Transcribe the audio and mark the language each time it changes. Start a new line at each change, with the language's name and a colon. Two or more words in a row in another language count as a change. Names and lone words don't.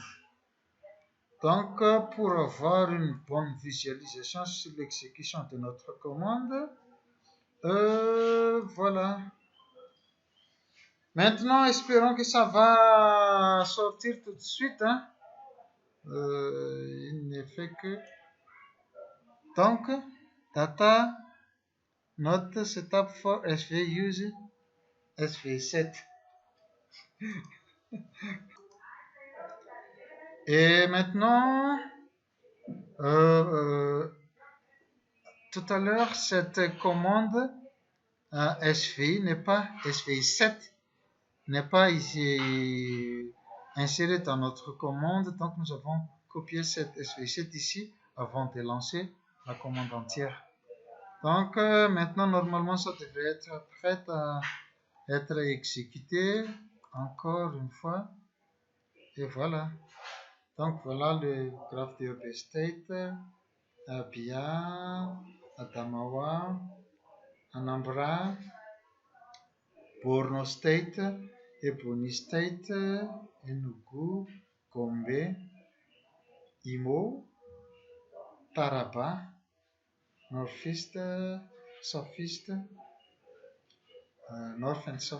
French: Donc, pour avoir une bonne visualisation sur l'exécution de notre commande, voilà. Maintenant, espérons que ça va sortir tout de suite. Hein. Il ne fait que... Donc,
English: data, not setup for SV use SV7.
French: Et maintenant, tout à l'heure, cette commande SVI n'est pas SVI7 n'est pas ici insérée dans notre commande, donc nous avons copié cette SVI7 ici avant de lancer la commande entière. Donc maintenant, normalement, ça devrait être prêt à être exécuté encore une fois. Et voilà. Donc voilà le graphe de IOP State, Apia, Adamawa, Anambra, Borno State, Ebonyi State, Enugu, Gombe, Imo, Taraba,
English: Northeast, Southeast, North and South.